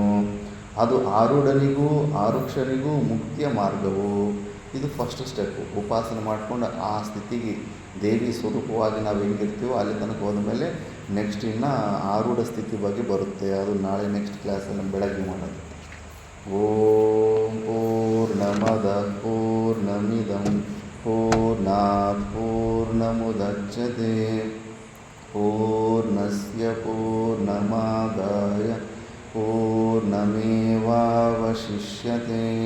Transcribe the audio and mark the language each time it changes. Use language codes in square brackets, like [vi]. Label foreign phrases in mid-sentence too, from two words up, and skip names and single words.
[kn] ಅದು ಆರೂಢನಿಗೂ ಆರುಕ್ಷನಿಗೂ ಮುಕ್ತಿಯ ಮಾರ್ಗವು. ಇದು [en] first step. [kn] ಉಪಾಸನೆ ಮಾಡಿಕೊಂಡು ಆ ಸ್ಥಿತಿಗೆ ದೇವಿ ಸ್ವರೂಪವಾಗಿ ನಾವು ಹೆಂಗಿರ್ತೀವೋ ಅಲ್ಲಿ ತನಕ ಹೋದ ಮೇಲೆ ನೆಕ್ಸ್ಟ್ ಇನ್ನು ಆರೂಢ ಸ್ಥಿತಿ ಬಗ್ಗೆ ಬರುತ್ತೆ. ಅದು ನಾಳೆ [en] next class [kn] ಬೆಳಗ್ಗೆ ಮಾಡೋದು. [sa] ಓಂ ಪೂರ್ಣಮದ ಪೂರ್ಣಮಿದಂ ಪೂರ್ಣಾತ್ ಪೂರ್ಣಮುದಚ್ಯತೆ ಪೂರ್ಣಸ್ಯ ಪೂರ್ಣಮಾದಾಯ ಪೂರ್ಣಮೇವಾವಶಿಷ್ಯತೆ.